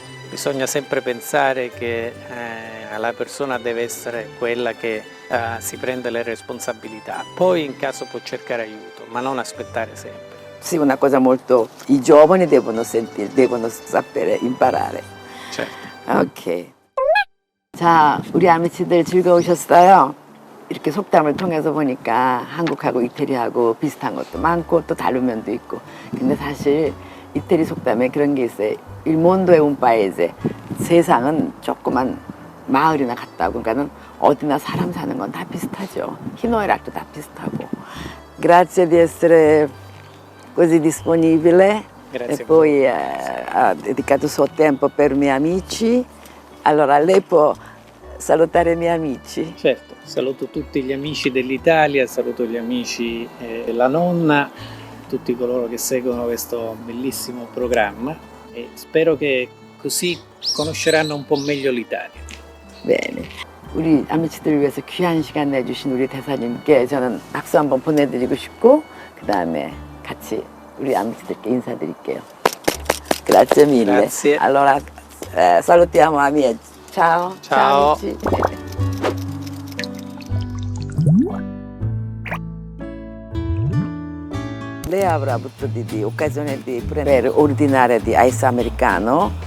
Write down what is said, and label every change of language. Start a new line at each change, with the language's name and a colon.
Italian: Bisogna sempre pensare che la persona deve essere quella che si prende le responsabilità, poi in caso può cercare aiuto, ma non aspettare sempre. Sì, una cosa molto, i giovani devono sapere imparare. Certo.
English: 오케이.
Korean: 자, 우리 아미치들 즐거우셨어요? 이렇게 속담을 통해서 보니까 한국하고 이태리하고 비슷한 것도 많고 또 다른 면도 있고. 근데 사실 이태리 속담에 그런 게 있어요.
Italian: Il mondo è un paese.
Korean: 세상은 조그만 마을이나 같다고. 그러니까는 어디나 사람 사는 건 다 비슷하죠. 희노애락도 다 비슷하고.
Italian: Grazie di essere così disponibile. Grazie E poi ha dedicato il suo tempo per i miei amici. Allora lei può salutare i miei amici. Certo, saluto tutti gli amici dell'Italia, saluto gli amici della nonna, tutti coloro che seguono questo bellissimo programma e spero che così conosceranno un po' meglio l'Italia. Bene.
Korean: 우리 아미치들을 위해서 귀한 시간 내주신 우리 대사님께 저는 박수 한번 보내드리고 싶고 그 다음에 같이 우리 아미치들께 인사드릴게요.
Italian: Grazie mille. Grazie. Allora salutiamo amici. Ciao. Ciao. amici. Lei avrà avuto di occasione per ordinare di ice americano.